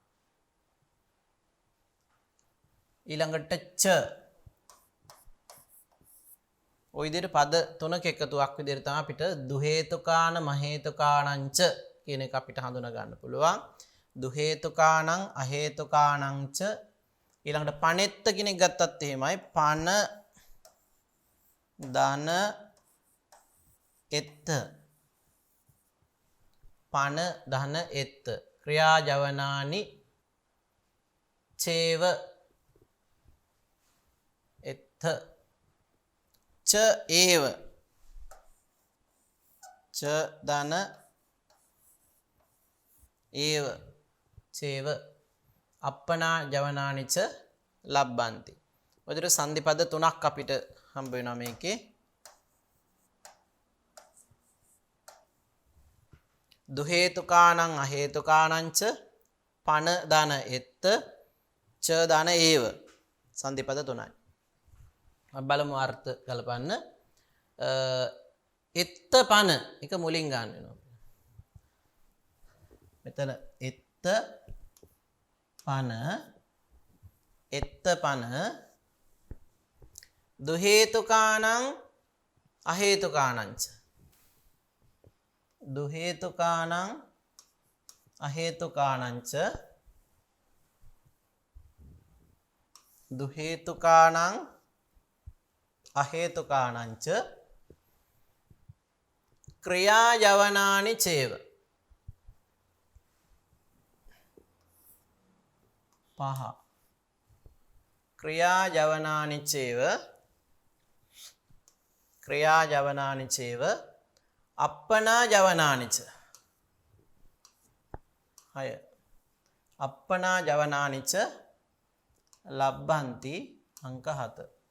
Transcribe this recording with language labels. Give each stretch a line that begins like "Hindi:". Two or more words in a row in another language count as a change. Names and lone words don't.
Sinhala: ඊළඟට ච ඔය විදිහට පද තුනක එකතුවක් විදිහට තමයි අපිට
Pali: දුහේතුකාන මහේතුකානං ච
Sinhala: කියන එක අපිට හඳුනා ගන්න පුළුවන්.
Pali: දු හේතුකානං අහේතුකානං ච
Sinhala: ඊළඟට පනෙත්ත කෙනෙක් ගත්තත් එහෙමයි පන ධන
Pali: එත්ත පන ධන එත්ත ක්‍රියාජවනානි චේව එත්ත ච ඒව ච ධන ඒව චේව අප්පනා ජවනානිච ලබ්බන්ති.
Sinhala: ඔය විදිහට සංදි පද තුනක් අපිට හම්බ වෙනවා මේකේ.
Pali: දු හේතුකානං අහේතුකානං ච පන ධන එත්ත ච ධන ඒව
Sinhala: සංදි පද තුනයි. බලමු අර්ථ ගලපන්න.
Pali: එත්ත පන
Sinhala: එක මුලින් ගන්න වෙනවා.
Pali: මෙතන එත්ත පන එත්ත පන දු හේතුකානං අහේතුකානං ච දු හේතුකානං අහේතුකානං ච දු හේතුකානං අහේතුකානං ච ක්‍රියාජවනානි චේව පහ ක්‍රියාජවනානි චේව ක්‍රියාජවනානි චේව අප්පනා ජවනානි ච හය අප්පනා ජවනානි ච ලබ්බන්ති අංක 7.